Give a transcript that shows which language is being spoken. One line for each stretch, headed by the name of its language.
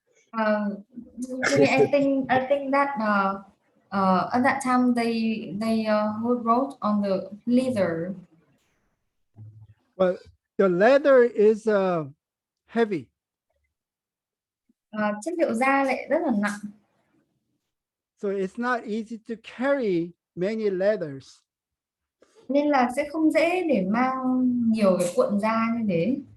English: Actually, I think that at that time they wrote on the leather. Well, the leather is heavy.
Vietnamese: Chất liệu da lại rất là nặng.
English: So it's not easy to carry many leathers.
Vietnamese: Nên là sẽ không dễ để mang nhiều cái cuộn da như thế.